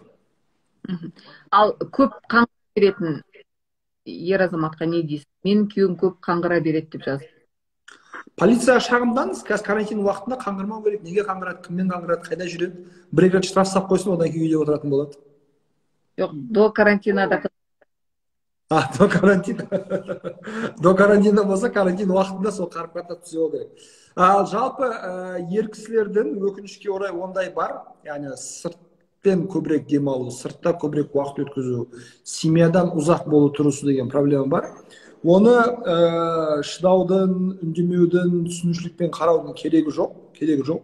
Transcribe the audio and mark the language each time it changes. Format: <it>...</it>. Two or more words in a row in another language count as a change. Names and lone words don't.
<kk>Ал көп қаңғыра беретін ер азаматқа не дейсіз? Менің күйеуім көп қаңғыра береді деп жазды. Полицияға шағымдаңыз, қазір карантин уақытында қаңғырмау керек. Неге қаңғырады, кіммен қаңғырады, қайда жүреді? Бір-екі рет штраф салып қойсын, одан кейін үйде отыратын болады. Жоқ,</kk> <ru>до карантина да. До карантина. До карантина</ru> <kk>болса, карантин уақытында сол қарым-қатынас түзеу керек. Ал жалпы ер кісілердің өкінішке орай ондай бар. Яғни сыртпен көбірек демалу, сыртта көбірек уақыт өткізу, семьядан ұзақ болу тұрысы деген проблема бар. Оны шыдаудың, үндемеудің, түсінушілікпен қараудың керегі жоқ.</kk>